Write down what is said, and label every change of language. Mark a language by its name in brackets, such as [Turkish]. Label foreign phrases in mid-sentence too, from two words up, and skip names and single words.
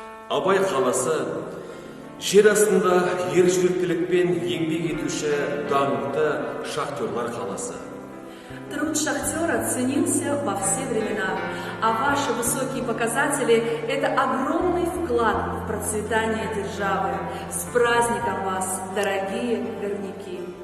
[Kazakh] Абай қаласы жер астында ержүректілікпен еңбек етуші даңқты шахтерлар қаласы. [Russian] Труд шахтера ценился во все времена, а ваши высокие показатели – это огромный вклад в процветание державы. С праздником вас, дорогие горняки!